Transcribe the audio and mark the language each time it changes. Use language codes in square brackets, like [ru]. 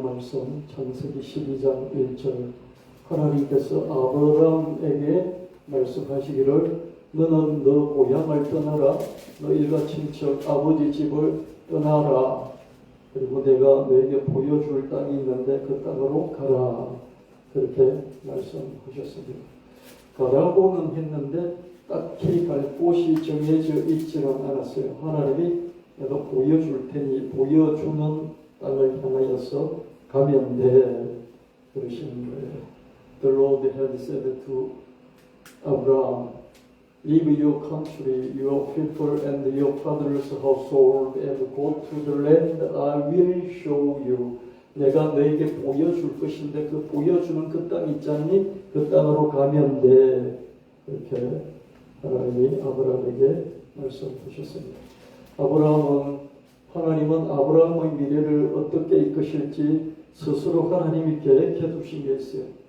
[ko] 말씀 창세기 12장 1절 하나님께서 아브라함에게 말씀하시기를 너는 너 고향을 떠나라 너 일가 친척 아버지 집을 떠나라 그리고 내가 너에게 보여줄 땅이 있는데 그 땅으로 가라 그렇게 말씀하셨습니다. 가라고는 했는데 딱히 갈 곳이 정해져 있지는 않았어요. 하나님이 내가 보여줄 테니 보여주는 땅을 향하여서 가면 돼 그러시는 거예요. [en] The Lord had said to Abraham, leave your country, your people and your father's household and go to the land I will show you. [ko] 내가 너에게 보여줄 것인데 그 보여주는 그 땅 있잖니? 그 땅으로 가면 돼. 그렇게 하나님이 아브라함에게 말씀하셨습니다. 하나님은 아브라함의 미래를 어떻게 이끄실지 스스로 하나님이 계획해 두신 게 있어요.